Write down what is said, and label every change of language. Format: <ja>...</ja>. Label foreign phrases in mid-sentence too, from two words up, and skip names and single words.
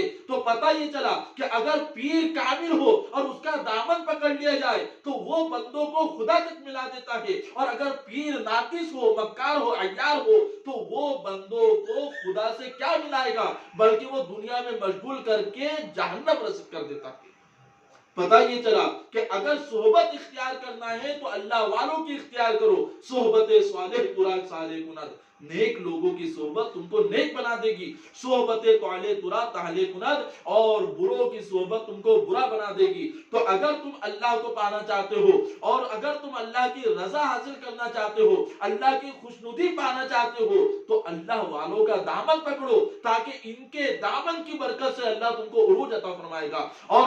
<ur>تو پتہ یہ چلا کہ اگر پیر کامل ہو اور اس کا دامن پکڑ لیا جائے تو وہ بندوں کو خدا تک ملا دیتا ہے، اور اگر پیر ناقص ہو، مکار ہو، عیار ہو تو وہ بندوں کو خدا سے کیا ملائے گا، بلکہ وہ دنیا میں مشغول کر کے جہنم رسید کر دیتا ہے۔ پتہ یہ چلا کہ اگر صحبت اختیار کرنا ہے تو اللہ والوں کی اختیار کرو،</ur> <fa>صحبت صالح ترا صالح کند،</fa> <ur>نیک لوگوں کی صحبت تم کو نیک بنا دے گی،</ur> <fa>صحبت طالح ترا طالح کند،</fa> <ur>اور بروں کی صحبت تم کو برا بنا دے گی۔ تو اگر تم اللہ کو پانا چاہتے ہو اور اگر تم اللہ کی رضا حاصل کرنا چاہتے ہو، اللہ کی خوشنودی پانا چاہتے ہو تو اللہ والوں کا دامن پکڑو، تاکہ ان کے دامن کی برکت سے اللہ تم کو عروج عطا فرمائے گا۔</ur>